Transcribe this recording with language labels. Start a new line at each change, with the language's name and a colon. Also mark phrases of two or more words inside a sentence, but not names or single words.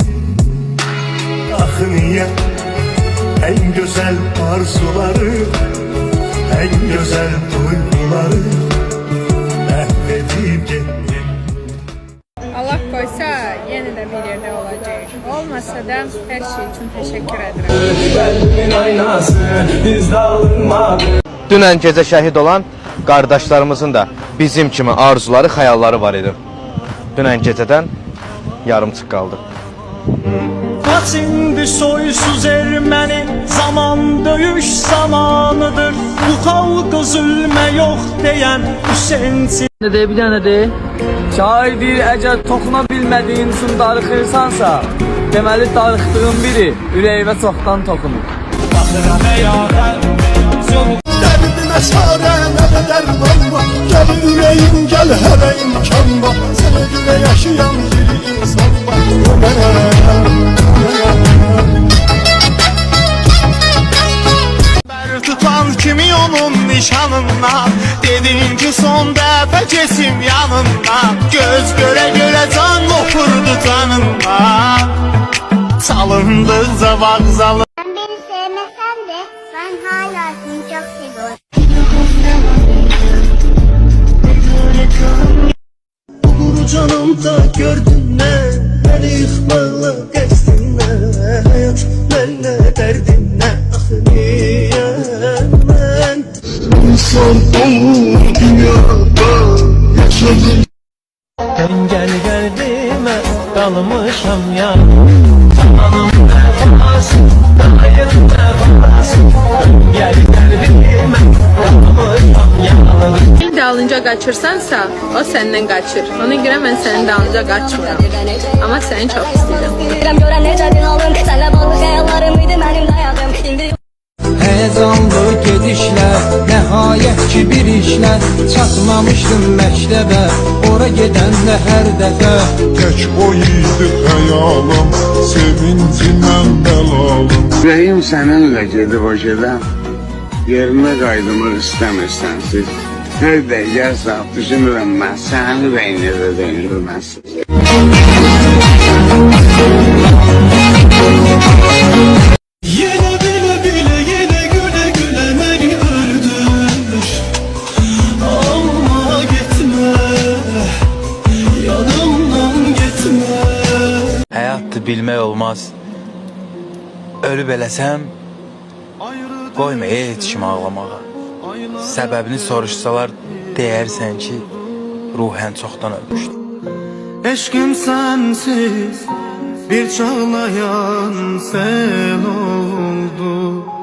Turkish: Ah niye en güzel arzuları, en güzel duyguları mahvedip gittin. Allah koysa yine de bir yerde olacak. Olmasa da her şey için teşekkür ederim.
Azerbaijani: Dünən gecə şəhid olan qardaşlarımızın da bizim kimi arzuları, xəyalları var idi. Dünən gecədən yarımçıq qaldı. Kaç indi soysuz erməni, zaman döyüş zamanıdır. Bu xalqa zulmə yox deyən Hüseynçi.
Turkish: Ne de bir tane de.
Azerbaijani: Şair deyir, əgər toxuna bilmədiyin üçün darıxırsansa, deməli darıxdığın biri ürəyivə çoxdan toxunur. Dərdinə çarə nə qədər var, gəl ürəyim, gəl hələ imkan var. Sənə görə yaşayan bir insan var. Tutan kimi onun nişanından, dedin ki son dəfə kesim yanından.
Turkish: Göz göre göre can okurdu canından,
Azerbaijani: çalındıqca vağzalı.
Turkish: Sen beni sevmesen de ben hala seni çok seviyorum.
Azerbaijani: Olur canımda gördün ne, beni yıkmaqla qəsdin nə, həyat mənlə dərdin nə, axı niyə mən insan olur dünyada yaşadım.
Turkish: Gel geldiğime dalmışam ya, canım vefasın, dayım vefasın. Gel geldiğime dalmışam ya. Bir dalınca kaçırsansa o senden kaçır. Ona göre ben senin dalınca kaçmıyorum. Ama seni çok istedim.
Azerbaijani: Həyəcanlı gedişlər, nəhayət ki bir işlər. Çatmamışdım məktəbə, ora gedəndə hər dəfə. Tək o idi xəyalım, sevincimdən bəlalım. Ürəyim səninlə gedib o gedən, yerinə qaydımaq istəmirsən siz. Hər dəqiqə saat düşünürəm mən, sənin ürəyinə də dönülməsin.
Turkish: Yine bile bile yine güle güle beni öldür. Ama gitme, yanımdan gitme.
Azerbaijani: Həyatdır bilmək olmaz. Ölüb eləsəm, qoyma heç kimi ağlamağa. Səbəbini soruşsalar, deyərsən ki, ruhən çoxdan ölmüşdür.
Turkish: Eşkim sensiz bir çağlayan sel oldu.